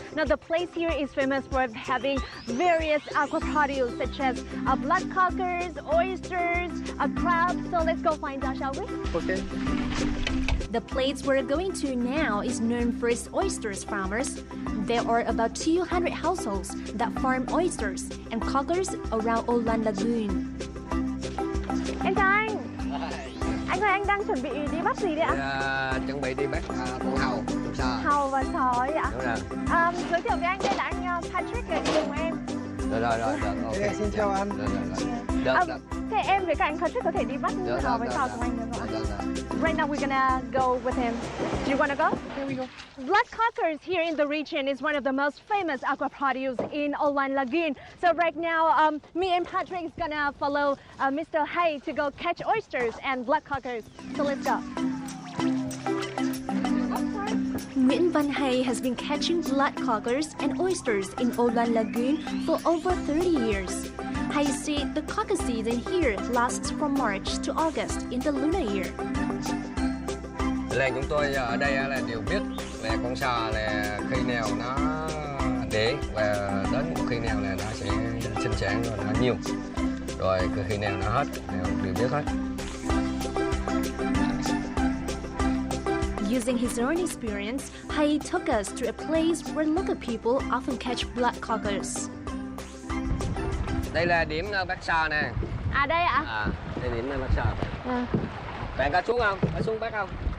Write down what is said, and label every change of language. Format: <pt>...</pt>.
<en>Now the place here is famous for having various aqua produce such as bloodcockers, oysters, crabs. So let's go find out, shall we? Okay. The place we're going to now is known for its oysters farmers. There are about 200 households that farm oysters and cockers around Olan Lagoon.</en> <vi>Em chào anh. Anh ơi, anh đang chuẩn bị đi bắt gì đấy ạ? Chuẩn bị đi bắt con hàu, con sò. Hàu và sò ấy ạ? Đúng rồi. Giới thiệu với anh, đây là anh Patrick đi cùng em. Rồi, ok. Xin chào anh. Được. Thế em với cả anh Patrick có thể đi bắt hàu với sò cùng anh được không ạ?</vi> <en>Right now we're gonna go with him. Do you wanna go? Here we go. Bloodcockers here in the region is one of the most famous aqua produce in Olan Lagoon. So right now, me and Patrick is gonna follow Mr. Hay to go catch oysters and bloodcockers. So let's go. Nguyễn Văn Hay has been catching bloodcockers and oysters in Olan Lagoon for over 30 years. Hay said the cocker season here lasts from March to August in the lunar year.</en> <vi>Làng chúng tôi ở đây là đều biết là con sò là khi nào nó đẻ và đến một khi nào là nó sẽ sinh sản rồi nó nhiều. Rồi khi nào nó hết đều biết hết.</vi> <en>Using his own experience, Hay took us to a place where local people often catch bloodcockers.</en> <vi>Đây là điểm bắt sò nè. À đây ạ? Đây điểm bắt sò. Bạn có xuống không? Có xuống bắt không?</vi>